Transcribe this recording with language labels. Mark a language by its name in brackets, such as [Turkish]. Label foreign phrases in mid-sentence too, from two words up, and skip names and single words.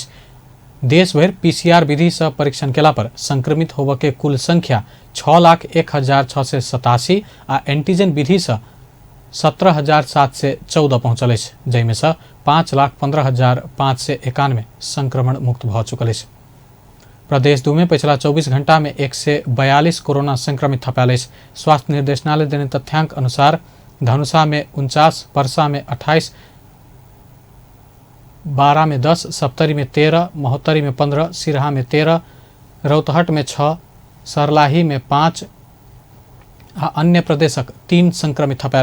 [Maithili] देश भर PCR विधि से परीक्षण केला पर संक्रमित होबे के कुल संख्या 6,01,687 आ एंटीजन विधि से 17,714 पहुंचल। जैमे से 5,15,591 संक्रमण मुक्त भ चुकल। प्रदेश 2 में पिछला 24 घंटा में 142 कोरोना संक्रमित थपाल। स्वास्थ्य निर्देशनालय देने तथ्यांक अनुसार धनुषा में 49, पर्सा में 28, बारा में 10, सप्तरी में 13, महोत्तरी में 15, सिरहा में 13, रौतहट में 6, सर्लाही में 5 आ अन्य प्रदेशक 3 संक्रमित थपाल।